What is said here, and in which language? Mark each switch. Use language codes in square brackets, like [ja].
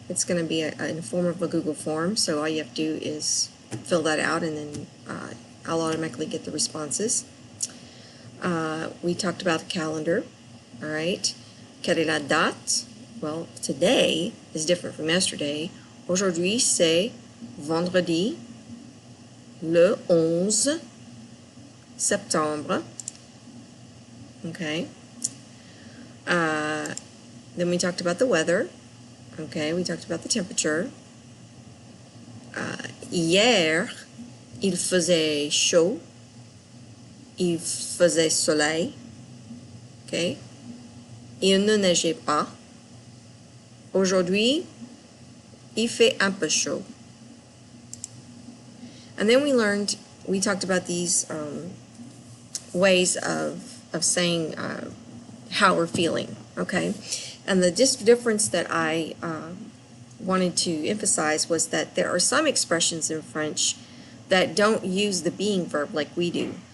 [en] It's going to be in the form of a Google form, so all you have to do is fill that out, and then I'll automatically get the responses. We talked about the calendar, all right. [fr] Quelle est la date? [en] Well, today is different from yesterday. [fr] Aujourd'hui, c'est vendredi, le 11 septembre. [en] Okay. Then we talked about the weather. Okay, we talked about the temperature. [fr] Hier, il faisait chaud. Il faisait soleil. Okay. Il ne neigeait pas. Aujourd'hui, il fait un peu chaud. [en] And then we talked about these ways of saying how we're feeling. Okay. And the difference that I wanted to emphasize was that there are some expressions in French that don't use the being verb like we do.